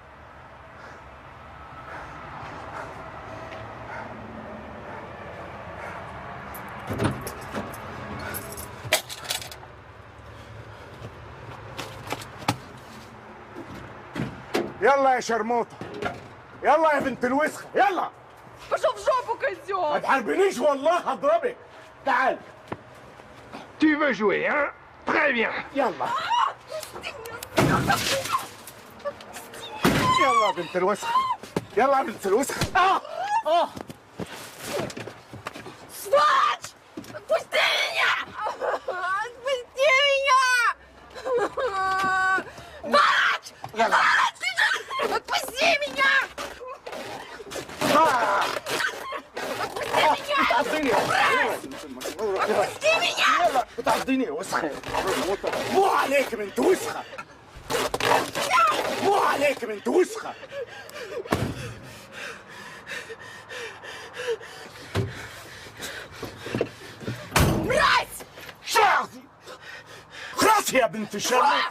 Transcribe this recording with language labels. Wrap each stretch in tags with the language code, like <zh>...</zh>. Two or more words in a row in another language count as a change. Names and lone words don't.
<ar>يلا يا شرموطة يلا يا بنت الوسخة يلا.</ar> <ru>Пошел в жопу, козел!</ru> <ar>ما تحاربنيش والله هضربك. تعال.</ar> <fr>Tu veux jouer, hein? Très bien.</fr> <ar>يلا. يلا يا بنت الوسخة يلا يا بنت الوسخة.</ar> <ru>Сволочь! Отпусти меня! Отпусти меня! Сволочь! Сволочь! Отпусти меня! Отпусти меня! Отпусти меня!</ru> <ar>بتعضيني يا وسخة. مو عليك بنت وسخة. مو عليك بنت وسخة.</ar> <ru>Мразь!</ru> <ar>شعري. خلاص يا بنت الشرموطة.</ar>